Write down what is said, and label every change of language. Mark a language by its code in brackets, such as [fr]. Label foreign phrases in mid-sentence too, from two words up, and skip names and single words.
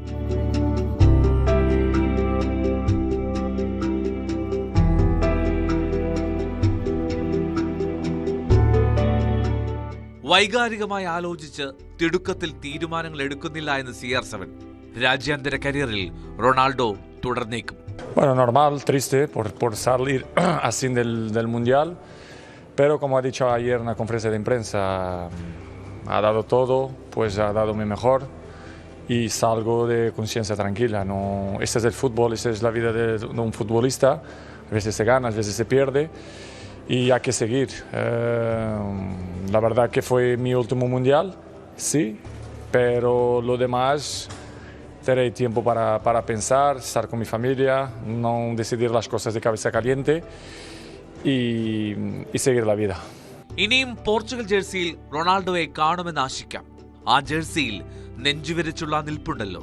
[ml] വൈകാരികമായി ആലോചിച്ച് തിടുക്കത്തിൽ തീരുമാനങ്ങൾ എടുക്കുന്നില്ല എന്ന് CR7. രാജ്യാന്തര കരിയറിൽ റൊണാൾഡോ തുടർന്നേക്കും. [es] Bueno, normal, triste por salir así del Mundial, pero como ha dicho ayer en la conferencia de prensa, ha dado todo, pues ha dado mi mejor y salgo de conciencia tranquila. No, este es el fútbol, esta es la vida de un futbolista, a veces se gana, a veces se pierde y hay que seguir. La verdad que fue mi último Mundial, sí, pero lo demás... Tendré tiempo para pensar, estar con mi familia, no decidir las cosas de cabeza caliente y seguir la vida. [ml] ഇനിയും പോർച്ചുഗൽ ജേഴ്സിയിൽ റൊണാൾഡോയെ കാണുമെന്ന് ആശിക്കാം. ആ ജേഴ്സിയിൽ നെഞ്ചുവിരിച്ചുള്ള നിൽപ്പുണ്ടല്ലോ.